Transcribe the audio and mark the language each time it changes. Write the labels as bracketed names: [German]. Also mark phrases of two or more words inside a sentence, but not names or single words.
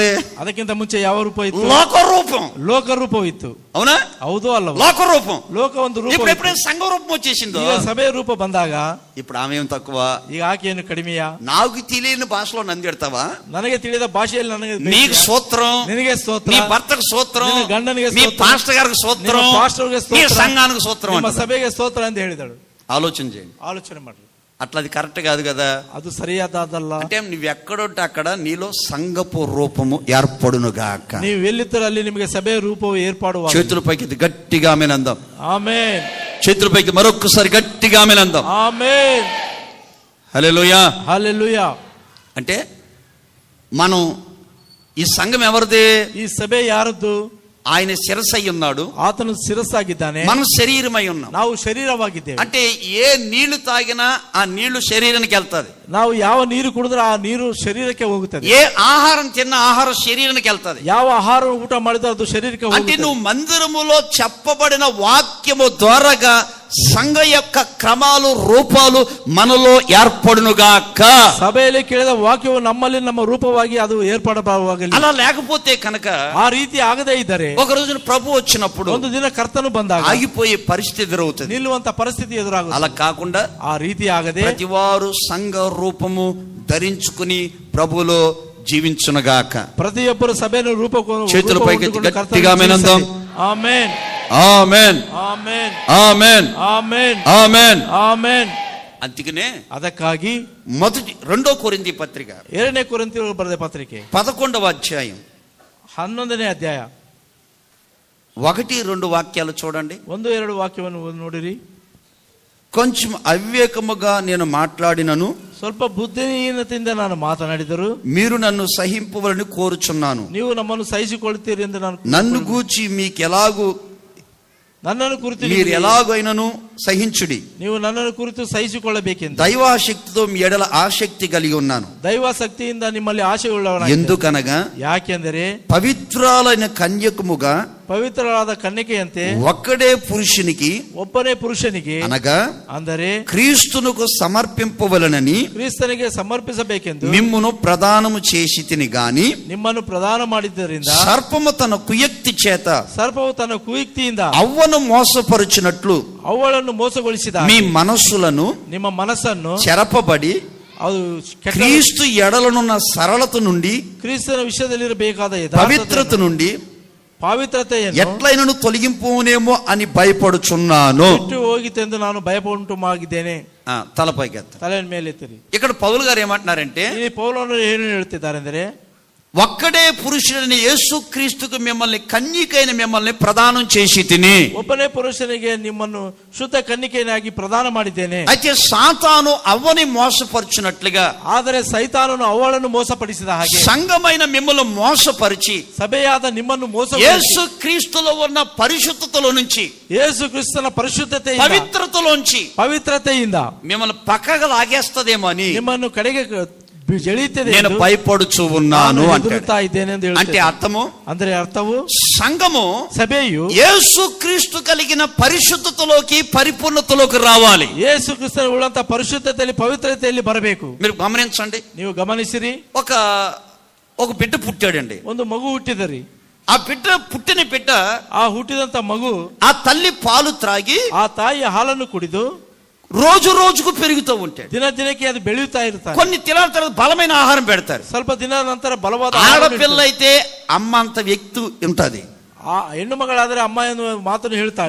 [Kannada] ಅದಕ್ಕಿಂತ ಮುಂಚೆ ಯಾವ ರೂಪ ಇತ್ತು? [Telugu] లోక రూపం. [Kannada] ಲೋಕ ರೂಪವಿತ್ತು. [Telugu] అవునా? [Kannada] ಹೌದು ಅಲ್ಲ? [Telugu] లోక రూపం, [Kannada] ಲೋಕ ಒಂದು ರೂಪ. [Telugu] ఇప్పుడు ఎప్పుడైతే సంఘ రూపం వచ్చేసిందో, [Kannada] ಈಗ ಸಭೆಯ ರೂಪ ಬಂದಾಗ [Telugu] ఇప్పుడు ఆమె ఏం తక్కువ? [Kannada] ಈಗ ಆಕೆಯನ್ನು ಕಡಿಮೆಯಾ? [Telugu] నాకు తెలియని భాషలో నందిడతావా? [Kannada] ನನಗೆ ತಿಳಿದ ಭಾಷೆಯಲ್ಲಿ ನನಗೆ [Telugu] నీకు స్తోత్రం, [Kannada] ನಿನಗೆ ಸ್ತೋತ್ರ, [Telugu] నీ భర్తకు స్తోత్రం, [Kannada] ನಿನ್ನ ಗಂಡನಿಗೆ [Telugu] నీ [Kannada] ಸ್ತೋತ್ರ, [Telugu] పాస్టర్ గారికి స్తోత్రం, [Kannada] ನಿಮ್ಮ ಪಾಸ್ಟರ್ಗೆ [Telugu] నీ [Kannada] ಸ್ತೋತ್ರ, [Telugu] సంఘానికి స్తోత్రం [Kannada] ನಿಮ್ಮ [Telugu] అంటారు. [Kannada] ಸಭೆಗೆ ಸ್ತೋತ್ರ ಅಂತ ಹೇಳಿದಳು. [Telugu] ఆలోచన చేయండి. [Kannada] ಆಲೋಚನೆ ಮಾಡ್ರಿ. [Telugu] అట్లా అది కరెక్ట్ కాదు కదా. [Kannada] ಅದು ಸರಿಯಾದಲ್ಲ. [Telugu] అంటే నువ్వు ఎక్కడుంటే అక్కడ నీలో సంఘపు రూపము ఏర్పడునుగాక. [Kannada] ನೀವು ಎಲ್ಲಿದ್ದರೂ ಅಲ್ಲಿ ನಿಮಗೆ ಸಭೆಯ ರೂಪವು ಏರ್ಪಾಡುವ. [Telugu] చేతుల పైకి గట్టిగా ఆమేన్ అందాం. ఆమేన్. చేతుల పైకి మరొకసారి గట్టిగా ఆమేన్ అందాం. ఆమేన్. హల్లెలూయా. హల్లెలూయా. అంటే మనం ఈ సంఘం ఎవరిది? [Kannada] ಈ ಸಭೆ ಯಾರದ್ದು? [Telugu] ఆయన శిరస్సై ఉన్నాడు, [Kannada] ಆತನು ಶಿರಸ್ಸಾಗಿದ್ದಾನೆ, [Telugu] మనం శరీరమై ఉన్నాం. [Kannada] ನಾವು ಶರೀರವಾಗಿದ್ದೇವೆ. [Telugu] అంటే ఏ నీళ్లు తాగినా ఆ నీళ్లు శరీరానికి వెళ్తాది. [Kannada] ನಾವು ಯಾವ ನೀರು ಕುಡಿದ್ರೆ ಆ ನೀರು ಶರೀರಕ್ಕೆ ಹೋಗುತ್ತದೆ. [Telugu] ఏ ఆహారం తిన్నా ఆహారం శరీరానికి వెళ్తాది. [Kannada] ಯಾವ ಆಹಾರ ಊಟ ಮಾಡಿದ್ರೆ ಅದು ಶರೀರಕ್ಕೆ [Telugu] అంటే [Kannada] ಹೋಗುತ್ತದೆ. [Telugu] నువ్వు మందిరములో చెప్పబడిన వాక్యము ద్వారాగా సంఘ యొక్క క్రమాలు రూపాలు మనలో ఏర్పడునుగాక. [Kannada] ಸಭೆಯಲ್ಲಿ ಕೇಳಿದ ವಾಕ್ಯವು ನಮ್ಮಲ್ಲಿ ನಮ್ಮ ರೂಪವಾಗಿ ಅದು ಏರ್ಪಡಬಹುದಾಗಲಿ. [Telugu] అలా లేకపోతే కనుక, [Kannada] ಆ ರೀತಿ ಆಗದೇ ಇದ್ದರೆ, [Telugu] ఒక రోజు ప్రభు వచ్చినప్పుడు [Kannada] ಒಂದು ದಿನ ಕರ್ತನು ಬಂದಾಗ [Telugu] ఆగిపోయే పరిస్థితి ఎదురవుతుంది. [Kannada] ನಿಲ್ಲುವಂತ ಪರಿಸ್ಥಿತಿ ಎದುರಾಗುತ್ತದೆ. [Telugu] అలా కాకుండా [Kannada] ಆ ರೀತಿ ಆಗದೆ [Telugu] ప్రతివారు సంఘ రూపము ధరించుకుని ప్రభువులో జీవించునుగాక. [Kannada] ಪ್ರತಿಯೊಬ್ಬರು ಸಭೆಯನ್ನು [Telugu] చేతుల పైకి గట్టిగా ఆమేన్ అందాం. [Kannada] ಆಮೆನ್. [Telugu] ఆమేన్. [Kannada] ಆಮೆನ್. [Telugu] ఆమేన్. [Kannada] ಆಮೆನ್. [Telugu] ఆమేన్. [Kannada] ಆಮೆನ್. [Telugu] అందుకనే [Kannada] ಅದಕ್ಕಾಗಿ [Telugu] 2 కొరింథీ పత్రిక [Kannada] 2ನೇ ಕೊರಿಂಥೀಯರಿಗೆ ಬರೆದ ಪತ್ರಿಕೆ [Telugu] 11వ అధ్యాయం [Kannada] 11ನೇ ಅಧ್ಯಾಯ [Telugu] 1-2 వాక్యాలు చూడండి. [Kannada] 1-2 ವಾಕ್ಯವನ್ನು ನೋಡಿರಿ. [Telugu] కొంచెం అవివేకముగా నేను మాట్లాడినను, [Kannada] ಸ್ವಲ್ಪ ಬುದ್ಧಿಹೀನತೆಯಿಂದ ನಾನು ಮಾತನಾಡಿದರು, [Telugu] మీరు నన్ను సహింపవలని కోరుచున్నాను. [Kannada] ನೀವು ನಮ್ಮನ್ನು ಸಹಿಸಿಕೊಳ್ಳುತ್ತೀರಿ ಎಂದು ನಾನು. [Telugu] నన్ను గూర్చి మీకెలాగూ, [Kannada] ನನ್ನನ್ನು ಕುರಿತು [Telugu] మీరు ఎలాగైనను సహించుడి. [Kannada] ನೀವು ನನ್ನನ್ನು ಕುರಿತು ಸಹಿಸಿಕೊಳ್ಳಬೇಕೆಂದು [Telugu] దైవాశక్తితో మీ ఎడల ఆసక్తి కలిగి ఉన్నాను. [Kannada] ದೈವಾಸಕ್ತಿಯಿಂದ ನಿಮ್ಮಲ್ಲಿ ಆಶೆ ಉಳ್ಳವನಾಗಿದ್ದೇನೆ. [Telugu] ఎందుకనగా [Kannada] ಯಾಕೆಂದರೆ [Telugu] పవిత్రాలైన కన్యకముగా [Kannada] ಪವಿತ್ರರಾದ ಕನ್ಯಕೆಯಂತೆ [Telugu] ఒక్కడే పురుషునికి, [Kannada] ಒಬ್ಬನೇ ಪುರುಷನಿಗೆ, [Telugu] అనగా [Kannada] ಅಂದರೆ [Telugu] క్రీస్తునకు సమర్పింపవలనని [Kannada] ಕ್ರಿಸ್ತನಿಗೆ ಸಮರ್ಪಿಸಬೇಕೆಂದು [Telugu] మిమ్మును ప్రదానము చేసి తిని గాని, [Kannada] ನಿಮ್ಮನ್ನು ಪ್ರದಾನ ಮಾಡಿದ್ದರಿಂದ [Telugu] సర్పము తన కుయుక్తి చేత [Kannada] ಸರ್ಪವು ತನ್ನ ಕುಯುಕ್ತಿಯಿಂದ [Telugu] అవ్వను మోసపరుచినట్లు [Kannada] ಅವುಗಳನ್ನು ಮೋಸಗೊಳಿಸಿದ [Telugu] మీ మనస్సులను [Kannada] ನಿಮ್ಮ ಮನಸ್ಸನ್ನು [Telugu] చెరపబడి [Kannada] ಅದು [Telugu] క్రీస్తు ఎడలనున్న సరళత నుండి, [Kannada] ಕ್ರಿಸ್ತನ ವಿಷಯದಲ್ಲಿರಬೇಕಾದ [Telugu] పవిత్రత నుండి [Kannada] ಪವಿತ್ರತೆಯನ್ನು [Telugu] ఎట్లైనను తొలగింపునేమో అని భయపడుచున్నాను. [Kannada] ಬಿಟ್ಟು ಹೋಗಿತೆಂದು ನಾನು ಭಯಪಡುಂಟುಮಾಗಿದ್ದೇನೆ. [Telugu] తలపైకి [Kannada] ತಲೆಯ ಮೇಲೆ ಎತ್ತಿರಿ. [Telugu] ఇక్కడ పౌలు గారు ఏమంటున్నారంటే, [Kannada] ಈ ಪೌಲನು ಏನು ಹೇಳ್ತಿದ್ದಾರೆ ಅಂದರೆ, [Telugu] ఒక్కడే పురుషుడైన యేసుక్రీస్తుకు మిమ్మల్ని, కన్యకైన మిమ్మల్ని ప్రదానం చేసి తిని. [Kannada] ಒಬ್ಬನೇ ಪುರುಷನಿಗೆ ನಿಮ್ಮನ್ನು ಶುದ್ಧ ಕನ್ನಿಕೆಯನ್ನಾಗಿ ಪ್ರದಾನ ಮಾಡಿದ್ದೇನೆ. [Telugu] అయితే సాతాను అవ్వని మోసపరుచున్నట్లుగా, [Kannada] ಆದರೆ ಸೈತಾನನು ಅವಳನ್ನು ಮೋಸಪಡಿಸಿದ ಹಾಗೆ [Telugu] సంఘమైన మిమ్మల్ని మోసపరిచి [Kannada] ಸಭೆಯಾದ ನಿಮ್ಮನ್ನು [Telugu] యేసుక్రీస్తులో ఉన్న పరిశుద్ధతలో నుంచి, [Kannada] ಯೇಸು ಕ್ರಿಸ್ತನ ಪರಿಶುದ್ಧತೆಯಿಂದ, [Telugu] పవిత్రతలోంచి [Kannada] ಪವಿತ್ರತೆಯಿಂದ [Telugu] మిమ్మల్ని పక్కగా లాగేస్తదేమో అని [Kannada] ನಿಮ್ಮನ್ನು ಕಡೆಗೆ ಜಳಿಯುತ್ತದೆ [Telugu] నేను [Kannada] ಎಂದು [Telugu] భయపడుచు ఉన్నాను [Kannada] ನಾನು [Telugu] అంటాడు. [Kannada] ಹೆದರುತ್ತಾ ಇದ್ದೇನೆ ಎಂದು [Telugu] అంటే [Kannada] ಹೇಳುತ್ತದೆ. [Telugu] అర్థము, [Kannada] ಅಂದ್ರೆ ಅರ್ಥವು [Telugu] సంఘము [Kannada] ಸಭೆಯು [Telugu] యేసు క్రీస్తు కలిగిన పరిశుద్ధతలోకి పరిపూర్ణతలోకి రావాలి. [Kannada] ಯೇಸು ಕ್ರಿಸ್ತನ ಉಳ್ಳಂತ ಪರಿಶುದ್ಧತೆಯಲ್ಲಿ ಪವಿತ್ರತೆಯಲ್ಲಿ ಬರಬೇಕು. [Telugu] మీరు గమనించండి, [Kannada] ನೀವು ಗಮನಿಸಿರಿ, [Telugu] ఒక బిడ్డ పుట్టాడండి. [Kannada] ಒಂದು ಮಗು ಹುಟ್ಟಿದರಿ. [Telugu] ఆ పుట్టిన బిడ్డ [Kannada] ಆ ಹುಟ್ಟಿದಂತ ಮಗು [Telugu] ఆ తల్లి పాలు త్రాగి [Kannada] ಆ ತಾಯಿಯ ಹಾಲನ್ನು ಕುಡಿದು [Telugu] రోజు రోజుకు పెరుగుతూ ఉంటాడు. [Kannada] ದಿನ ದಿನಕ್ಕೆ ಅದು ಬೆಳೆಯುತ್ತಾ ಇರ್ತಾರೆ. [Telugu] కొన్ని దినాల తర్వాత బలమైన ఆహారం పెడతారు. [Kannada] ಸ್ವಲ್ಪ ದಿನದ ನಂತರ ಬಲವಾದ [Telugu] ఆడపిల్ల అయితే అమ్మ అంత వ్యక్తి ఉంటది. [Kannada] ಆ ಹೆಣ್ಣು ಮಗಳಾದ್ರೆ ಅಮ್ಮ ಎನ್ನುವ ಮಾತನ್ನು ಹೇಳ್ತಾಳೆ.